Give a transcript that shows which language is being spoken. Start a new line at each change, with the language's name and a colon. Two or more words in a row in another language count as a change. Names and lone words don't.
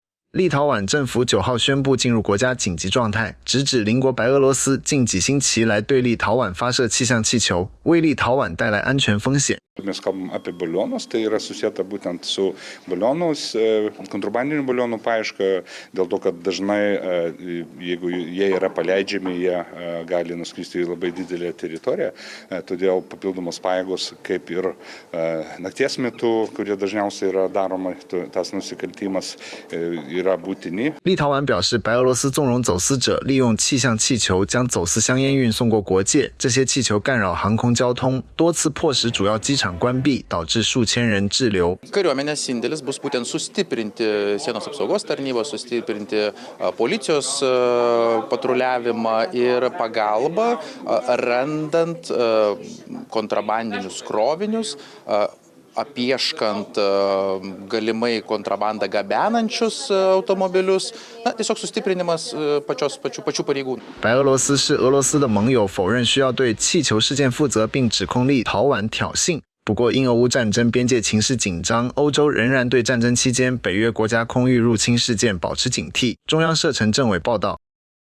Chinese: 立陶宛政府9号宣布进入国家紧急状态，直指邻国白俄罗斯近几星期来对立陶宛发射气象气球，为立陶宛带来安全风险。
Lithuanian: Mes kalbam apie balionus, tai yra susieta būtent su balionus, kontrabandinių balionų paieška, dėl to, kad dažnai, jeigu jie yra paleidžiami, jie gali nuskristi į labai didelę teritoriją, todėl papildomos pajėgos, kaip ir nakties metu, kurie dažniausiai yra daroma, tas nusikaltimas yra būtini。
Chinese: 立陶宛表示，白俄罗斯纵容走私者利用气象气球将走私香烟运送过国界，这些气球干扰航空交通，多次迫使主要机场关闭，导致数千人滞留。
Lithuanian: Kariuomenės indėlis bus būtent sustiprinti sienos apsaugos tarnybą, sustiprinti policijos patruliavimą ir pagalbą, randant kontrabandinius krovinius, apieškant galimai kontrabandą gabenančius automobilius, tiesiog sustiprinimas pačių pareigūnų。
Chinese: 白俄罗斯是俄罗斯的盟友，否认需要对气球事件负责，并指控立陶宛挑衅。不过，因俄乌战争边界情势紧张，欧洲仍然对战争期间北约国家空域入侵事件保持警惕。中央社陈政伟报道。